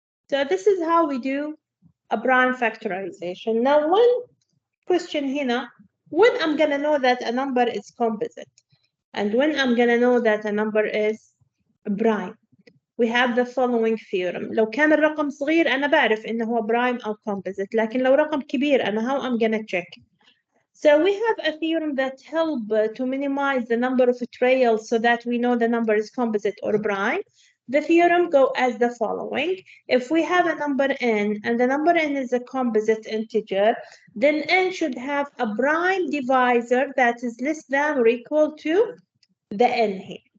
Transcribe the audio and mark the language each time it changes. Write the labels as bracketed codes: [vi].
[en] So this is how we do a prime factorization. Now one question here, when I'm gonna know that a number is composite and when I'm gonna know that a number is prime, we have the following theorem. [ar] لو كان الرقم صغير أنا بعرف إنه هو prime أو composite، لكن لو رقم كبير أنا [en] how I'm gonna check. So we have a theorem that help to minimize the number of trails so that we know the number is composite or prime. The theorem go as the following. If we have a number n and the number n is a composite integer, then n should have a prime divisor that is less than or equal to the n here.